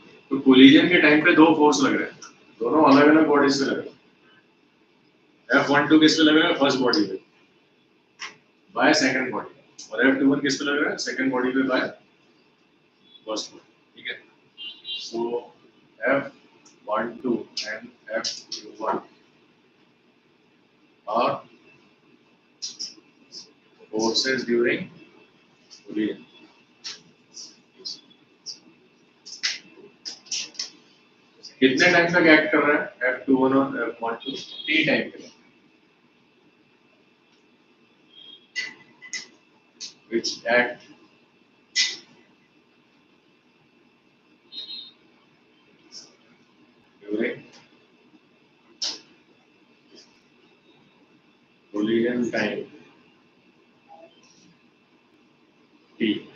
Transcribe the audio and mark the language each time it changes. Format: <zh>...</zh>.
<hi>तो कोलिजन के टाइम पे दो फोर्स लग रहे हैं, दोनों अलग अलग बॉडीज पे लग रहे हैं। F12 किस पे लग रहा है? फर्स्ट बॉडी पे बाय सेकंड बॉडी, और F21 किस पे लग रहा है? सेकंड बॉडी पे बाय फर्स्ट बॉडी। ठीक है, सो F12 and</hi> <en>F1 are forces during collision.</en> <hi>कितने टाइम तक एक्ट कर रहा है F21 और F12 T टाइम के लिए,</hi> <en>which act during collision time T.</en>